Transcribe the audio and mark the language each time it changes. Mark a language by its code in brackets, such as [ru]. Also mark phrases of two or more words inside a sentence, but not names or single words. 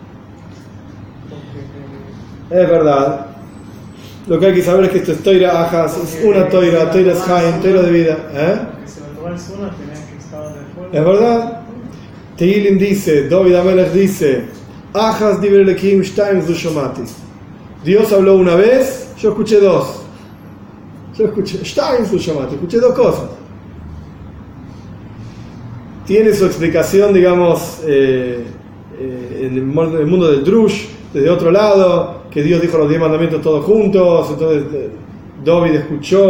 [es] Es verdad. Lo que hay que saber es que esto es [he] תורה אחת, [es] es una Toira es Haim, Toira de vida. Si la Torah es una, tenía que estar de acuerdo. Es verdad. Tehilim dice, David Amelech dice, [he] אחת דבר אלקים שתים זו שמעתי. [es] Dios habló una vez, yo escuché dos. [he] שתים זו שמעתי, [es] escuché dos cosas. Tiene su explicación, digamos, en el mundo del Drush, desde otro lado, que Dios dijo los 10 mandamientos todos juntos, entonces David escuchó.